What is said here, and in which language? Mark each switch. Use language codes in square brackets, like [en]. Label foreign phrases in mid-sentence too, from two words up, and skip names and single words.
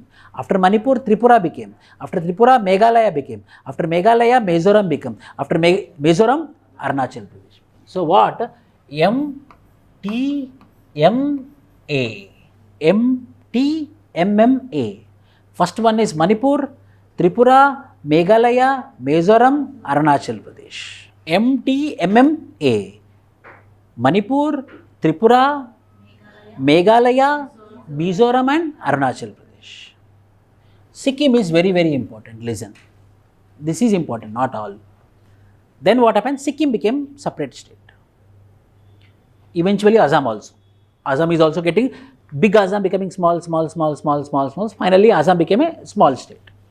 [en] After Manipur, Tripura became. After Tripura, Meghalaya became. After Meghalaya, Mizoram became. After Mizoram, Arunachal Pradesh. So what? MTMMA. First one is Manipur, Tripura, Meghalaya, Mizoram, Arunachal Pradesh. MTMMA. Manipur, Tripura, Meghalaya, Mizoram and Arunachal Pradesh. Sikkim is very, very important. Listen. This is important, not all. Then what happened? Sikkim became separate state. Eventually Assam also. Assam is also getting, big Assam becoming small. Finally Assam became a small state.